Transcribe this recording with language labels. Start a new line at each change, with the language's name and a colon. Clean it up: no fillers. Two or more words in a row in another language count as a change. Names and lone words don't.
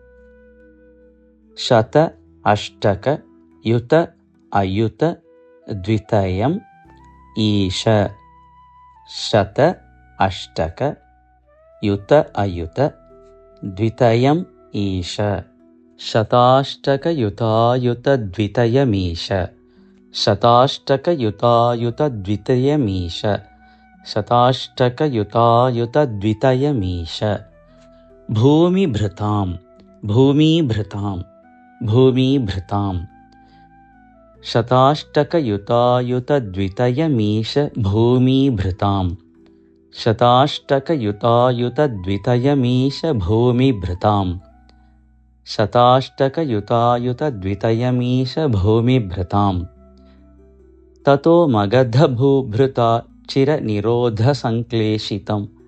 Sanskrit: ശത അഷ്ടക യുത അയുത ദ്വിതയം ഈശ ശത അഷ്ടക യുത അയുത ദ്വിതയം ഈശ ശതാഷ്ടക യുതായുത ദ്വിതയമീശ ശതാഷ്ടക യുതായുത ദ്വിതയമീശ ശതാഷ്ടക യുതായുത ദ്വിതയമീശ ഭൂമിഭൃതാം ഭൂമിഭൃതാം ഭൂമിഭൃതാം शताष्टकयुतायुतद्वितयमीश भूमिभृताम् शताष्टकयुतायुतद्वितयमीश भूमिभृताम् शताष्टकयुतायुतद्वितयमीश भूमिभृताम् ततो मगधभूभृता चिरनिरोधसङ्क्लेशितम्